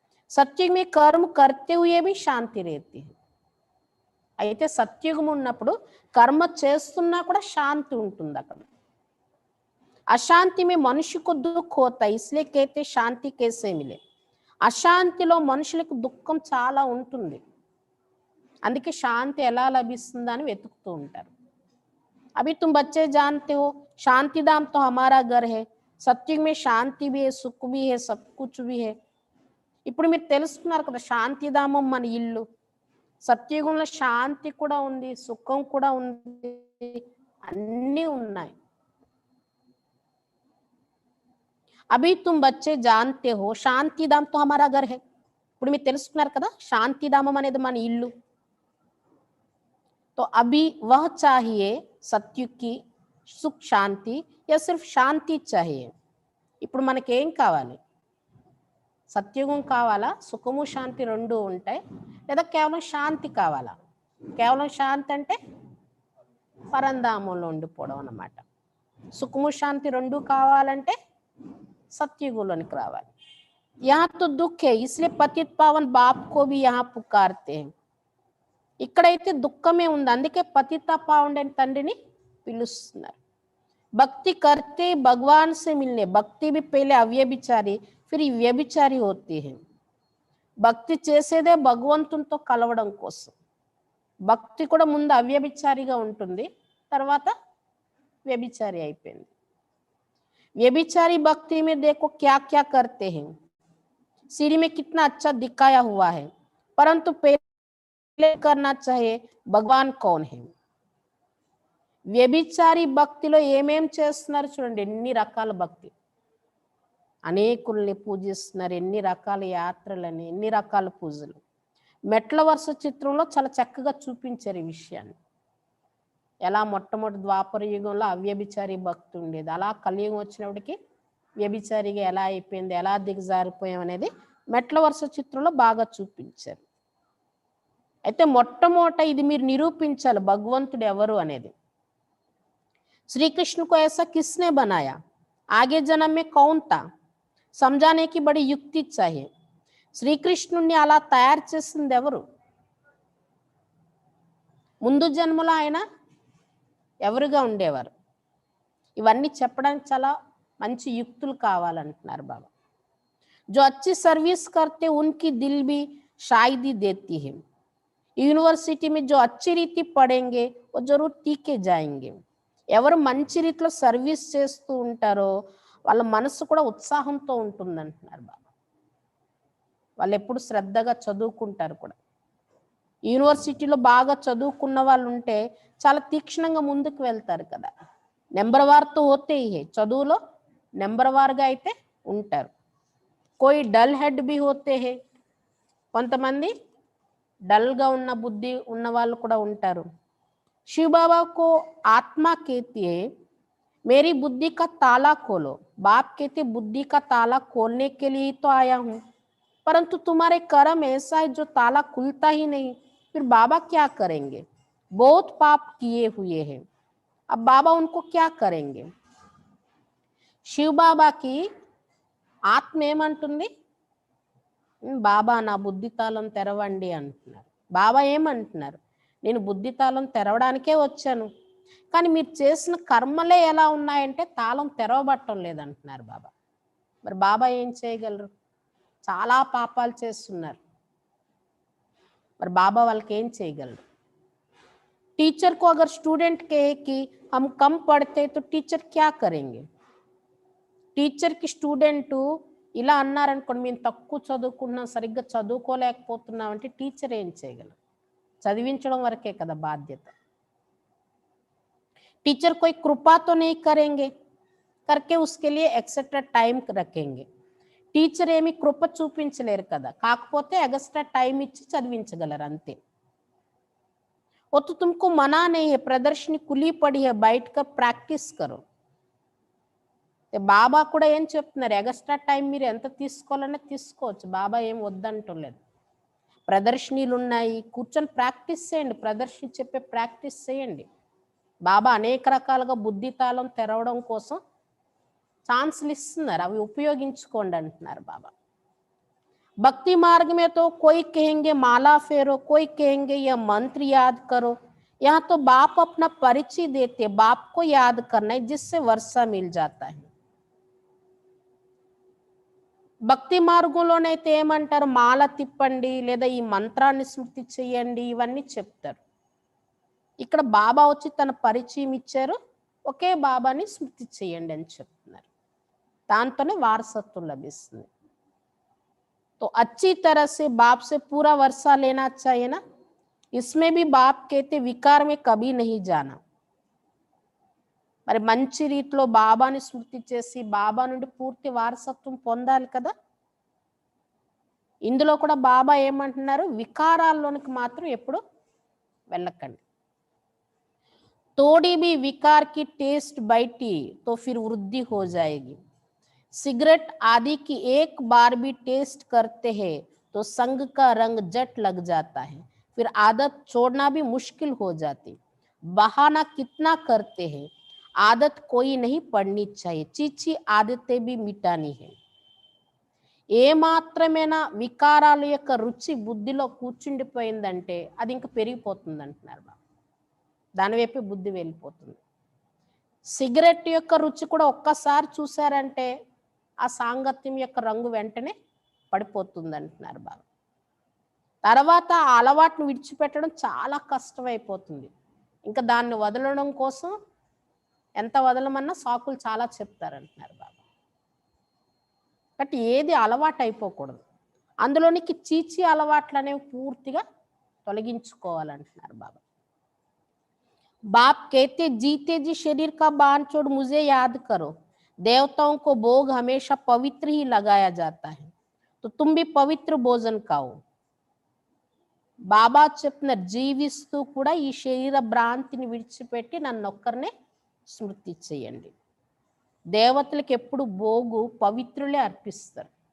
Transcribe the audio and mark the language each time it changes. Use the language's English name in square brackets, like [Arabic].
[Hindi] సత్యుగ్ మే కర్మ కర్తే హుయే భీ శాంతి రేతి. [Telugu] అయితే సత్యుగం ఉన్నప్పుడు కర్మ చేస్తున్నా కూడా శాంతి ఉంటుంది అక్కడ. [Hindi] అశాంతి మే మనుషుకు దుఃఖ హోతా హై, ఇస్లియే कहते శాంతి कैसे मिले. [Telugu] అశాంతిలో మనుషులకు దుఃఖం చాలా ఉంటుంది, అందుకే శాంతి ఎలా లభిస్తుందని వెతుకుతూ ఉంటారు. [Hindi] अभी तुम बच्चे जानते हो शांतिधाम तो हमारा घर है, सत्युग में शांति भी है, सुख भी है, सब कुछ भी है. [Telugu] ఇప్పుడు మీరు తెలుసుకున్నారు కదా శాంతిధామం మన ఇల్లు. సత్యుగంలో శాంతి కూడా ఉంది, సుఖం కూడా ఉంది, అన్నీ ఉన్నాయి. [Hindi] అభి తుమ్ బచ్చే జాన్తే హో శాంతిధామ్ తో హమారా ఘర్ హై. [Telugu] ఇప్పుడు మీరు తెలుసుకున్నారు కదా శాంతిధామం అనేది మన ఇల్లు. [Hindi] तो अभी वह चाहिए सत्युग की सुख शांति या सिर्फ शांति चाहिए. [Telugu] ఇప్పుడు మనకేం కావాలి? సత్యుగం కావాలా, సుఖము శాంతి రెండు ఉంటాయి, లేదా కేవలం శాంతి కావాలా? కేవలం శాంతి అంటే పరంధామంలో ఉండిపోవడం అన్నమాట. సుఖము శాంతి రెండు కావాలంటే సత్యుగంలోనికి రావాలి. [Hindi] यहाँ तो दुख है इसलिए पतित पावन बाप को भी यहाँ पुकारते हैं. [Telugu] ఇక్కడైతే దుఃఖమే ఉంది, అందుకే పతిత పావనుడైన తండ్రిని పిలుస్తున్నారు. [Hindi] భక్తి करते भगवान से मिलने, భక్తి भी पहले अव्यभिचारी फिर व्यभिचारी होती है. [Telugu] భక్తి చేసేదే భగవంతునితో కలవడం కోసం. భక్తి కూడా ముందు అవ్యభిచారిగా ఉంటుంది, తర్వాత వ్యభిచారి అయిపోయింది. [Hindi] व्यभिचारी भक्ति में देखो क्या क्या करते हैं, सीढ़ी में कितना अच्छा दिखाया हुआ है, परंतु पहले करना चाहिए भगवान कौन है. [Telugu] వ్యభిచారి భక్తిలో ఏమేం చేస్తున్నారు చూడండి, ఎన్ని రకాల భక్తి, అనేకుల్ని పూజిస్తున్నారు, ఎన్ని రకాల యాత్రలని, ఎన్ని రకాల పూజలు. మెట్ల వరుస చిత్రంలో చాలా చక్కగా చూపించారు ఈ విషయాన్ని. ఎలా మొట్టమొదటి ద్వాపర యుగంలో అవ్యభిచారి భక్తి ఉండేది, అలా కలియుగం వచ్చినప్పటికీ వ్యభిచారిగా ఎలా అయిపోయింది, ఎలా దిగజారిపోయాం అనేది మెట్ల వరుస చిత్రంలో బాగా చూపించారు. అయితే మొట్టమొదట ఇది మీరు నిరూపించాలి భగవంతుడు ఎవరు అనేది. [Hindi] श्री कृष्ण को ऐसा किसने बनाया, आगे जन्म में कौन था, समझाने की बड़ी युक्ति चाहिए. [Telugu] శ్రీకృష్ణుణ్ణి అలా తయారు చేసింది ఎవరు, ముందు జన్మలో ఆయన ఎవరుగా ఉండేవారు, ఇవన్నీ చెప్పడానికి చాలా మంచి యుక్తులు కావాలంటున్నారు బాబా. [Hindi] जो अच्छी सर्विस करते उनकी दिल भी शायदी देती है. యూనివర్సిటీ में जो अच्छी रीति पढ़ेंगे वो जरूर टीके जाएंगे. [Telugu] ఎవరు మంచి రీతిలో సర్వీస్ చేస్తూ ఉంటారో వాళ్ళ మనసు కూడా ఉత్సాహంతో ఉంటుంది అంటున్నారు బాబా. వాళ్ళు ఎప్పుడు శ్రద్ధగా చదువుకుంటారు కూడా. యూనివర్సిటీలో బాగా చదువుకున్న వాళ్ళు ఉంటే చాలా తీక్షణంగా ముందుకు వెళ్తారు కదా. [Hindi] నెంబర్ వార్తో హోతే హే, [Telugu] చదువులో నెంబర్ వార్గా అయితే ఉంటారు. [Hindi] కోయి డల్ హెడ్ బి హోతే హే, [Telugu] కొంతమంది డల్గా ఉన్న బుద్ధి ఉన్న వాళ్ళు కూడా ఉంటారు. [Hindi] शिव बाबा को आत्मा कहती है मेरी बुद्धि का ताला खोलो, बाप कहते बुद्धि का ताला खोलने के लिए ही तो आया हूं, परंतु तुम्हारे कर्म ऐसा है जो ताला खुलता ही नहीं, फिर बाबा क्या करेंगे, बहुत पाप किए हुए हैं, अब बाबा उनको क्या करेंगे. शिव बाबा की [Telugu] ఆత్మ ఏమంటుంది, బాబా నా బుద్ధి తాళం తెరవండి అంటున్నారు. బాబా ఏమంటున్నారు, నేను బుద్ధి తాళం తెరవడానికే వచ్చాను, కానీ మీరు చేసిన కర్మలే ఎలా ఉన్నాయంటే తాళం తెరవబట్టం లేదంటున్నారు బాబా. మరి బాబా ఏం చేయగలరు, చాలా పాపాలు చేస్తున్నారు, మరి బాబా వాళ్ళకి ఏం చేయగలరు. [Hindi] टीचर को अगर स्टूडेंट कहे कि हम कम पढ़ते तो टीचर क्या करेंगे. [Telugu] టీచర్కి స్టూడెంట్ ఇలా అన్నారనుకోండి, మేము తక్కువ చదువుకున్నాం, సరిగ్గా చదువుకోలేకపోతున్నాం అంటే టీచర్ ఏం చేయగలరు, చదివించడం వరకే కదా బాధ్యత. [Hindi] टीचर कोई कृपा तो नहीं करेंगे करके उसके लिए एक्स्ट्रा टाइम रखेंगे. [Telugu] టీచర్ ఏమి కృప చూపించలేరు కదా, కాకపోతే ఎక్స్ట్రా టైం ఇచ్చి చదివించగలరు అంతే. [Hindi] वो तो तुमको मना नहीं है, प्रदर्शनी खुली पड़ी है, बैठ कर प्रैक्टिस करो. [Telugu] బాబా కూడా ఏం చెప్తున్నారు, ఎక్స్ట్రా టైం మీరు ఎంత తీసుకోవాలన్నా తీసుకోవచ్చు, బాబా ఏం వద్దంటలేదు. ప్రదర్శనలు ఉన్నాయి, కూర్చొని ప్రాక్టీస్ చేయండి, ప్రదర్శన చెప్పే ప్రాక్టీస్ చేయండి. బాబా అనేక రకాలుగా బుద్ధి తాళం తెరవడం కోసం ఛాన్సులు ఇస్తున్నారు, అవి ఉపయోగించుకోండి అంటున్నారు బాబా. [Hindi] భక్తి మార్గ में तो कोई कहेंगे माला फेरो, कोई कहेंगे यह मंत्र याद करो. यहाँ तो बाप अपना परिचय देते, बाप को याद करना है जिससे वर्षा मिल जाता है. [Telugu] భక్తి మార్గంలోనైతే ఏమంటారు, మాల తిప్పండి లేదా ఈ మంత్రాన్ని స్మృతి చెయ్యండి, ఇవన్నీ చెప్తారు. ఇక్కడ బాబా వచ్చి తన పరిచయం ఇచ్చారు, ఒకే బాబాని స్మృతి చేయండి అని చెప్తున్నారు, దాంతోనే వారసత్వం లభిస్తుంది. [Hindi] तो अच्छी तरह से बाप से पूरा वर्षा लेना चाहिए ना. इसमें भी बाप कहते विकार में कभी नहीं जाना. [Telugu] మరి మంచి రీతిలో బాబాని స్మృతి చేసి బాబా నుండి పూర్తి వారసత్వం పొందాలి కదా. ఇందులో కూడా బాబా ఏమంటున్నారు, వికారాల్లోనికి మాత్రం ఎప్పుడు వెళ్ళకండి. [Hindi] थोड़ी भी विकार की टेस्ट बैठी तो फिर वृद्धि हो जाएगी। सिगरेट आदि की एक बार भी टेस्ट करते हैं तो संग का रंग जट लग जाता है, फिर आदत छोड़ना भी मुश्किल हो जाती। बहाना कितना करते हैं, आदत कोई नहीं पड़नी चाहिए, चीची आदतें भी मिटानी है। [Telugu] ఏ మాత్రమేనా వికారాల యొక్క రుచి బుద్ధిలో కూర్చుండిపోయిందంటే అది ఇంకా పెరిగిపోతుంది అంటున్నారు బాబా. దాని వైపే బుద్ధి వెళ్ళిపోతుంది. సిగరెట్ యొక్క రుచి కూడా ఒక్కసారి చూసారంటే ఆ సాంగత్యం యొక్క రంగు వెంటనే పడిపోతుంది అంటున్నారు బాబా. తర్వాత ఆ అలవాటును విడిచిపెట్టడం చాలా కష్టమైపోతుంది. ఇంకా దాన్ని వదలడం కోసం ఎంత వదలమన్నా సాకులు చాలా చెప్తారంటున్నారు బాబా. కాబట్టి ఏది అలవాటు అయిపోకూడదు. అందులోనికి చీచి అలవాట్లు అనేవి పూర్తిగా తొలగించుకోవాలంటున్నారు బాబా. [Hindi] बाप कहते जीते जी शरीर का बांध छोड़ मुझे याद करो, देवताओं को भोग हमेशा पवित्र ही लगाया जाता है, तो तुम भी पवित्र भोजन खाओ. [Telugu] బాబా చెప్తున్నారు, జీవిస్తూ కూడా ఈ శరీర భ్రాంతిని విడిచిపెట్టి నన్నొక్కరినే స్మృతి చేయండి. దేవతలకు ఎప్పుడు భోగు పవిత్రులే అర్పిస్తారు.